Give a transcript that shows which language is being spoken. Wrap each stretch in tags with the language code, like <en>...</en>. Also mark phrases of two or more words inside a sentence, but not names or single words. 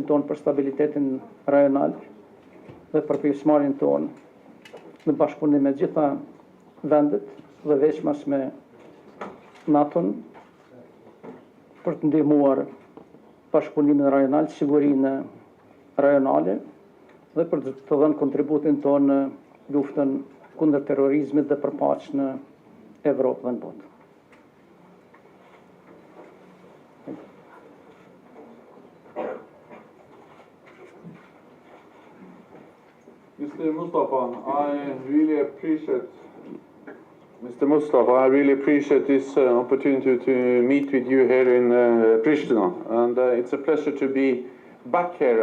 <sq>ton për stabilitetin rajonal dhe për pjesëmarrjen ton në bashkëpunim me gjitha vendet dhe veçmas me NATO-n për të ndihmuar bashkëpunimin rajonal, sigurinë rajonale dhe për të dhënë kontributin ton në luftën kundër terrorizmit dhe për paqen në Evropë dhe në botë.</sq> <en>Mr. Mustafa, I really appreciate this opportunity to meet with you here in Pristina, and it's a pleasure to be back here.</en>